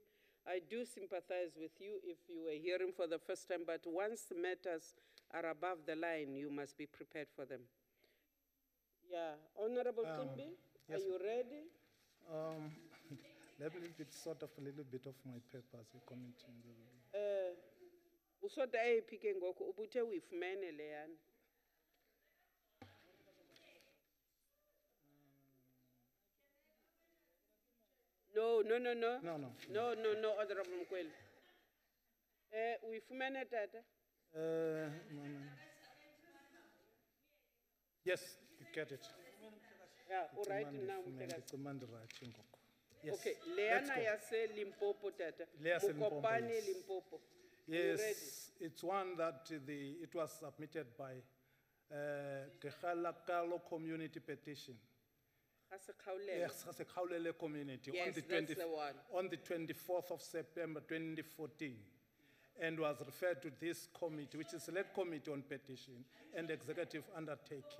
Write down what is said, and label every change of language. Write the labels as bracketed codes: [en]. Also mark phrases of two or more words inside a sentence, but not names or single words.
[en] I do sympathize with you if you were hearing for the first time, but once the matters are above the line, you must be prepared for them. Yeah, Honorable Quimby, yes, are you ready? Let me sort of a little bit of my papers, commenting. [xh] Usota epike ngoku ubuthe uyifumene leyana. [en] No, Honorable Mkweli. [xh] Uyifumene tata? [en] Yes, you get it. Yeah, all right now. Yes, Okay, let's Leana go. [xh] yase Limpopo tata. [en] Leana Limpopo, Mukopane yes. Limpopo. Yes, it's one that it was submitted by Kehalakalo Community Petition. Yes, as a Kaulele community Yes, that's the one. on the 24th of September 2014, and was referred to this committee, which is Select Committee on Petition and Executive Undertaking,